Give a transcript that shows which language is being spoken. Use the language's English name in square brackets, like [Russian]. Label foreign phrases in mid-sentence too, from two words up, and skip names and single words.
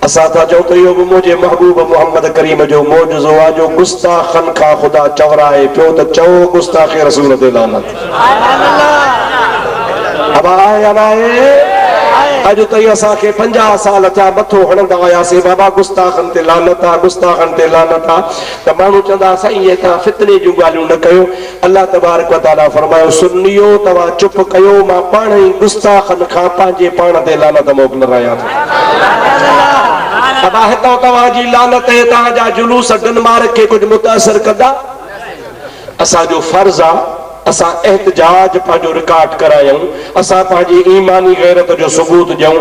[Sindhi] असां था चऊं त इहो बि मुंहिंजे महबूब मोहम्मद करीम जो मौजज़ो आहे जो गुस्ताखनि खां ख़ुदा चवराए पियो त चओ गुस्ताखे रसूल ते लानत। अब आहे या न आहे? अॼु ताईं असांखे 50 साल थिया मथो हणंदा हुआसीं बाबा गुस्ताखनि ते लानत आहे, गुस्ताखनि ते लानत आहे। त माण्हू चवंदा साईं इहे तव्हां फितने जूं ॻाल्हियूं न कयो। अल्लाह तबारक व तआला फरमायो सुन्नियो तव्हां चुप कयो, मां पाण ई गुस्ताखनि खां पंहिंजे पाण ते लानत मोकिले रहिया थो। अब हितां तव्हांजी लानत तव्हांजा जुलूस डेनमार्क खे कुझु मुतासिर कंदा? असांजो फर्ज़ आहे असां एहतजाज पंहिंजो रिकॉर्ड करायूं, असां पंहिंजी ईमानी गैरत जो सबूत ॾियूं।